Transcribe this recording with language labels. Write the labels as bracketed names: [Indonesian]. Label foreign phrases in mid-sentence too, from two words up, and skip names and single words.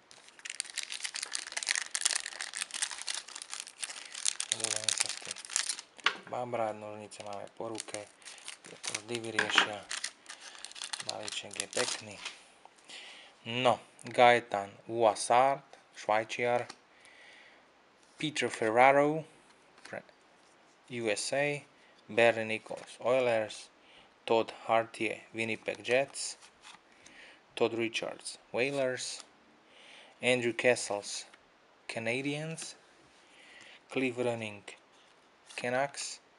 [Slovak] Budeme sa s tým babrať, nožnice máme po ruke, to vždy vyriešia, balíček je pekný. No, Gaetan Uasard, Švajčiar, Peter Ferraro pre USA, Barry Nichols, Oilers, Todd Hartier, Winnipeg Jets, Todd Richards, Whalers, Andrew Kessels, Canadiens, Cliff Running, Canucks,